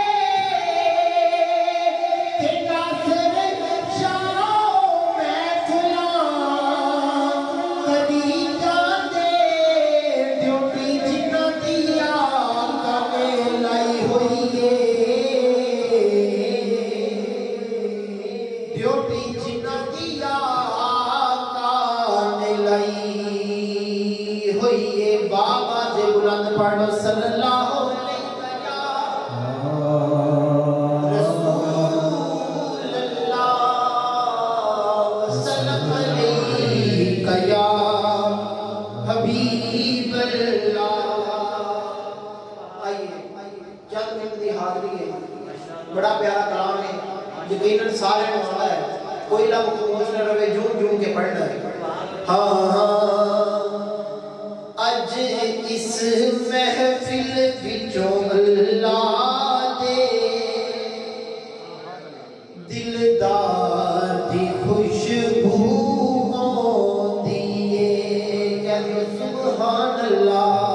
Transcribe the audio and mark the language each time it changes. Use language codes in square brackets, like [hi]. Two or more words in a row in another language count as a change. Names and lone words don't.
[pa] تے ناصر شاہ محفلاں کدی جاندے، ڈیوٹی جنہاں دی آقا نے لائی ہوئی اے. ڈیوٹی جنہاں دی آقا نے لائی ہوئی اے. بابا جے بلند پڑھو, [ar] صلى الله عليه رسول الله وسلم عليك يا حبيب الله. [ur] آئیے، چند منٹ کی حاضری ہے۔ بڑا پیارا کلام ہے، یقیناً سارے کو آتا ہے. کوئی لفظ خاموش نہ رہے، جھوم جھوم کے پڑھنا ہے. ہاں, [pa] اج اس محفل وچوں اللہ دے دلدار دی خوشبو آؤندی اے. [ur] کہتے سبحان اللہ.